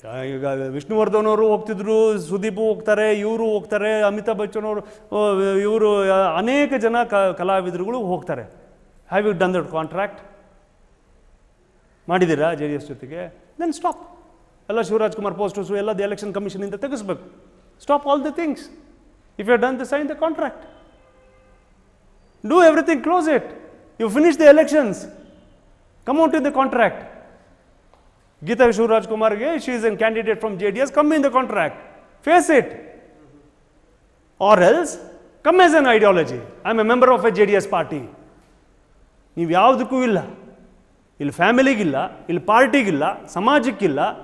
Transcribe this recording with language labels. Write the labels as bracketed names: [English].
[Kannada] ಈಗ ವಿಷ್ಣುವರ್ಧನ್ ಅವರು ಹೋಗ್ತಿದ್ರು, ಸುದೀಪ್ ಹೋಗ್ತಾರೆ, ಇವರು ಹೋಗ್ತಾರೆ, ಅಮಿತಾಬ್ ಬಚ್ಚನ್ ಅವರು, ಇವರು ಅನೇಕ ಜನ ಕಲಾವಿದರುಗಳು ಹೋಗ್ತಾರೆ. [English] Have you done that contract? [Kannada] ಮಾಡಿದ್ದೀರಾ JDS ಜೊತೆಗೆ? [English] Then stop. [Kannada] ಎಲ್ಲ ಶಿವರಾಜ್ ಕುಮಾರ್ ಪೋಸ್ಟರ್ಸು ಎಲ್ಲ election ಕಮಿಷನಿಂದ ತೆಗೆಸ್ಬೇಕು. [English] Stop all the things. If you have done sign the contract, do everything, close it. You finish the elections, come out in the contract. Geeta Shivraj Kumar, she is a candidate from JDS, come in the contract, face it. Or else, come as an ideology. I am a member of a JDS party. [Kannada] ನೀವು ಯಾವುದಕ್ಕೂ ಇಲ್ಲ, ಇಲ್ಲಿ ಫ್ಯಾಮಿಲಿಗಿಲ್ಲ, ಇಲ್ಲಿ ಪಾರ್ಟಿಗಿಲ್ಲ, ಸಮಾಜಕ್ಕಿಲ್ಲ.